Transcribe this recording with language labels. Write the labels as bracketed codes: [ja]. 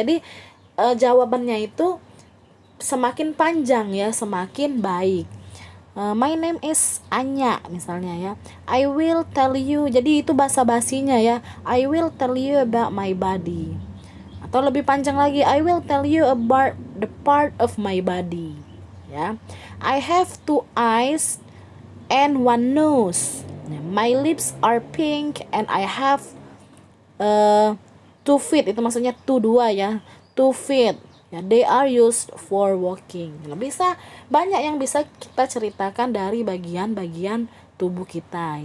[id] Jadi jawabannya itu semakin panjang ya, semakin baik. [en] My name is Anya [id] misalnya ya. [en] I will tell you. [id] Jadi itu bahasa basinya ya. [en] I will tell you about my body. [id] Atau lebih panjang lagi, [en] I will tell you about the part of my body. Ya. I have 2 eyes and 1 nose. My lips are pink and I have 2 feet. [id] Itu maksudnya 2 ya. [en] 2 feet. Ya, they are used for walking. [id] Nah, bisa banyak yang bisa kita ceritakan dari bagian-bagian tubuh kita.